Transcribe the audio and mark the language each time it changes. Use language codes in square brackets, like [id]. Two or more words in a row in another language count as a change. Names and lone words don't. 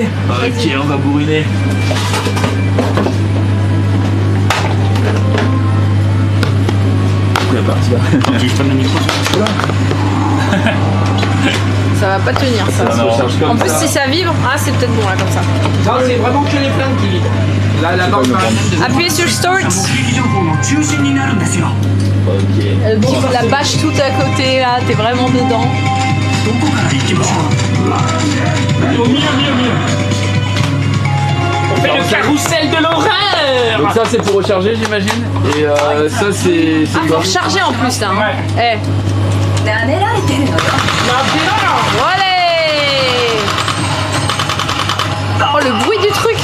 [fr] ok, on va bourriner. C'est parti là. Tu prends le micro. Ça va pas tenir ça. Ça se recharge comme En plus ça. si ça vibre, ah c'est peut-être bon là comme ça. Non, c'est vraiment que les flingues qui vibrent. Là, la barre Appuyez sur Start. [ja] 撃情報の中心になるんですよ [fr] Ok. La bâche tout à côté là, t'es vraiment dedans. [ja] どこから行きましょう [fr] Au milieu, milieu, milieu. On fait le carrousel de l'horreur. Donc ça c'est pour recharger j'imagine. Et ça c'est Ah faut recharger en plus là. Hein. Ouais. Eh. Allez. Oh le bruit du truc.